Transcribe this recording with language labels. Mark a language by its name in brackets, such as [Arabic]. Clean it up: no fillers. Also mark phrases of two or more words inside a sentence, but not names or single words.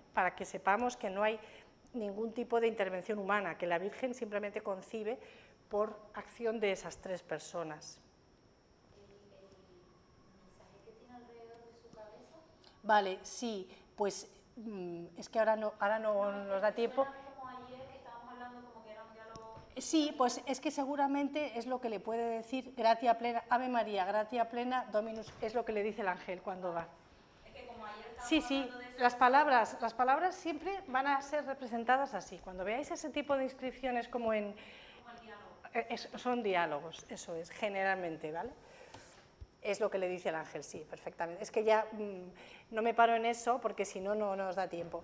[Spanish] Para que sepamos que no hay ningún tipo de intervención humana, que la Virgen simplemente concibe por acción de esas tres personas. Vale, sí, pues es que ahora no nos da tiempo. Sí, pues es que seguramente es lo que le puede decir [Latin] gratia plena, Ave María, gratia plena, Dominus, [Spanish] es lo que le dice el ángel cuando va. Sí, las palabras siempre van a ser representadas así. Cuando veáis ese tipo de inscripciones como en... son diálogos, eso es, generalmente, ¿vale? Es lo que le dice el ángel, sí, perfectamente. Es que ya no me paro en eso porque si no, no nos da tiempo.